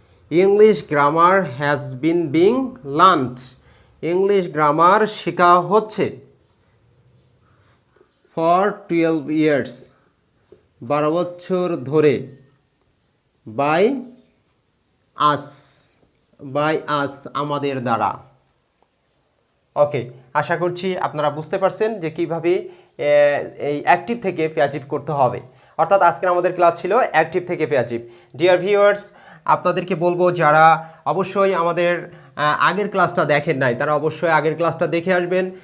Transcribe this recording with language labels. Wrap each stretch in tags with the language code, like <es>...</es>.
<en>English grammar has been being learned.</en> <bn>English grammar শেখা হচ্ছে।</bn> <en>For 12 years,</en> <bn>12 বছর ধরে।</bn> <en>By us, by us,</en> <bn>আমাদের দ্বারা। ওকে, আশা করছি আপনারা বুঝতে পারছেন যে কিভাবে এই অ্যাক্টিভ থেকে প্যাসিভ করতে হবে। অর্থাৎ আজকের আমাদের ক্লাস ছিল অ্যাক্টিভ থেকে প্যাসিভ। ডিয়ার ভিউয়ার্স, আপনাদেরকে বলবো যারা অবশ্যই আমাদের আগের ক্লাসটা দেখেন নাই তারা অবশ্যই আগের ক্লাসটা দেখে আসবেন।</bn>